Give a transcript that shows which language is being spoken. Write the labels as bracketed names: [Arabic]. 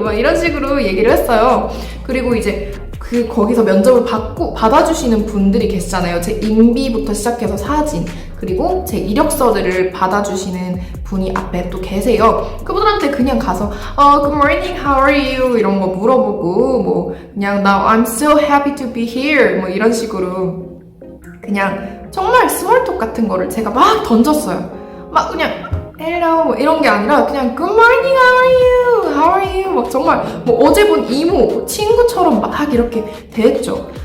[Korean] 막 이런 식으로 얘기를 했어요. 그리고 이제 거기서 면접을 받아주시는 분들이 계시잖아요. 제 인비부터 시작해서 사진, 그리고 제 이력서들을 받아주시는 분이 앞에 또 계세요. 그분들한테 그냥 가서 [English] Good morning, how are you? [Korean] 이런 거 물어보고 뭐 그냥 [English] Now I'm so happy to be here [Korean] 뭐 이런 식으로 그냥 정말 스몰톡 같은 거를 제가 막 던졌어요. 막 그냥 hello 뭐 이런 게 아니라 그냥 [English] good morning, how are you? How are you? [Korean] 막 정말 뭐 어제 본 이모, 친구처럼 막 이렇게 대했죠.